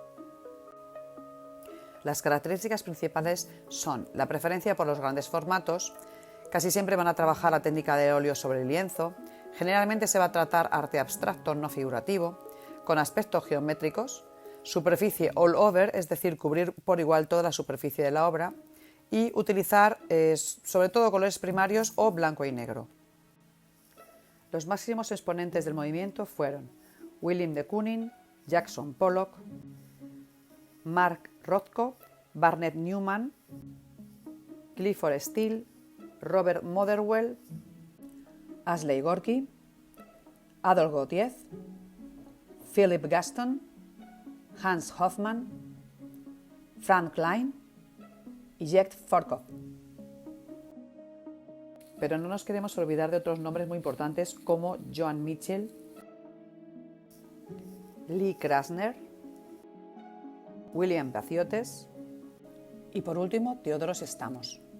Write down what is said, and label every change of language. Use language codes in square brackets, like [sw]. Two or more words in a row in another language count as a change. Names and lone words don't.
[es] Las características principales son la preferencia por los grandes formatos, casi siempre van a trabajar la técnica de óleo sobre el lienzo, generalmente se va a tratar arte abstracto no figurativo, con aspectos geométricos, superficie [en] all over, [es] es decir, cubrir por igual toda la superficie de la obra, y utilizar sobre todo colores primarios o blanco y negro. Los máximos exponentes del movimiento fueron Willem de Kooning, Jackson Pollock, Mark Rothko, Barnett Newman, Clifford Steele, Robert Motherwell, Ashley Gorky, Adolphe Gautier, Philip Gaston, Hans Hofmann, Frank Klein y Jekt Forkov. Pero no nos queremos olvidar de otros nombres muy importantes como Joan Mitchell, Lee Krasner, William Paciotes y por último Teodoros Stamos.